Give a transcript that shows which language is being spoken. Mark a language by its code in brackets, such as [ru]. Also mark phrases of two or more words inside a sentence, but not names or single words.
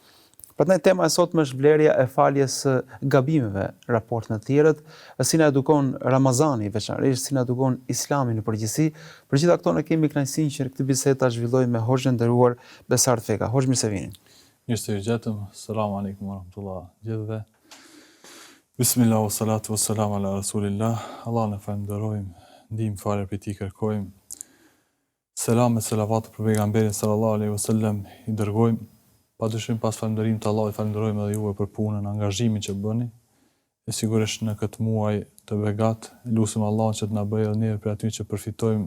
[sq] Prandaj tema e sotme është vlerja e faljes gabimeve raport me të tjerët, si na edukon Ramazani veçanërisht, si na edukon Islami në përgjithësi. Për gjitha këto ne kemi kënaqësinë që këtë bisedë ta zhvillojmë me hoxhën e nderuar Besart Feka. Hoxh, mirë se vini. Mirë se ju gjetëm. [ar] السلام عليكم ورحمة الله [sq] gjithëve. [ar] بسم الله والصلاة والسلام على رسول الله. [sq] Allah në falenderojmë, ndihmë falë për ti kërkojmë. Selam e selavat për pejgamberin [ar] صلى الله عليه وسلم [sq] i dërgojmë. Padyshim pas falënderimit të Allahut, falenderojmë edhe juve për punën, angazhimin që bëni. E sigurisht në këtë muaj të begat, lutim Allahun që të na bëjë edhe neve për aty që përfitojmë